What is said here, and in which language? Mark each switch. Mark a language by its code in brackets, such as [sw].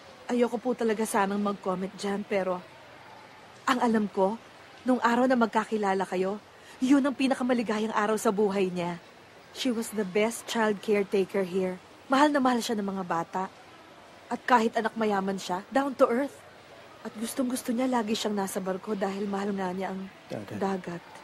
[tl] Ayoko po talaga sanang mag-comment dyan, pero ang alam ko, nung araw na magkakilala kayo, yun ang pinakamaligayang araw sa buhay niya. [en] She was the best child caretaker here. [tl] Mahal na mahal siya ng mga bata. At kahit anak mayaman siya, [en] down to earth. [tl] At gustong-gusto niya lagi siyang nasa barko dahil mahal nga niya ang dagat.